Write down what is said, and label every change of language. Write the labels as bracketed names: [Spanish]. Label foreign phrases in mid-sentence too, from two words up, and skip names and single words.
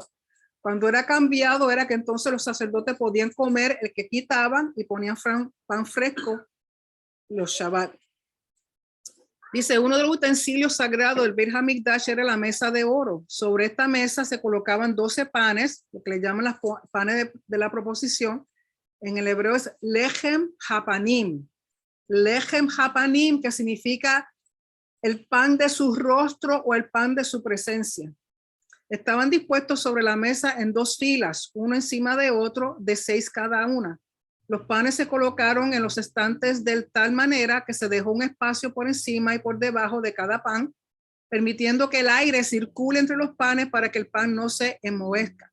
[Spanish] Cuando era cambiado, era que entonces los sacerdotes podían comer el que quitaban y ponían pan fresco los Shabbat. Dice, uno de los utensilios sagrados del Beit HaMikdash era la mesa de oro. Sobre esta mesa se colocaban 12 panes, lo que le llaman los panes de la proposición. En el hebreo es [Hebrew] לחם הפנים. לחם הפנים, [Spanish] que significa el pan de su rostro o el pan de su presencia. Estaban dispuestos sobre la mesa en 2 filas, uno encima de otro, de 6 cada una. Los panes se colocaron en los estantes de tal manera que se dejó un espacio por encima y por debajo de cada pan, permitiendo que el aire circule entre los panes para que el pan no se enmohezca.